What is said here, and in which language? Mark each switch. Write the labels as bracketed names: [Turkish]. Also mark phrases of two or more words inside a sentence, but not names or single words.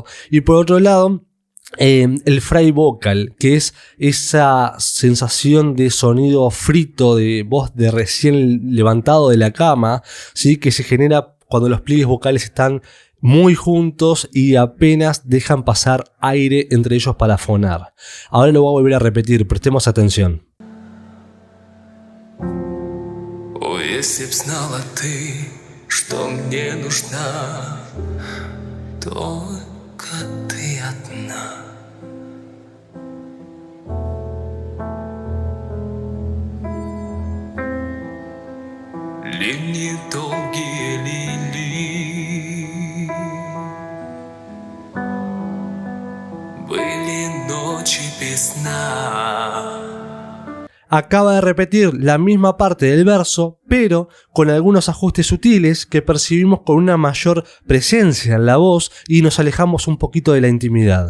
[Spanish] Y por otro lado, el fry vocal, que es esa sensación de sonido frito, de voz de recién levantado de la cama, ¿sí? Que se genera cuando los pliegues vocales están muy juntos y apenas dejan pasar aire entre ellos para fonar. Ahora lo voy a volver a repetir, prestemos atención. [Russian] Что мне нужна только ты одна. Линии долгие лилии, были ночи без сна. [Spanish] Acaba de repetir la misma parte del verso, pero con algunos ajustes sutiles que percibimos con una mayor presencia en la voz y nos alejamos un poquito de la intimidad.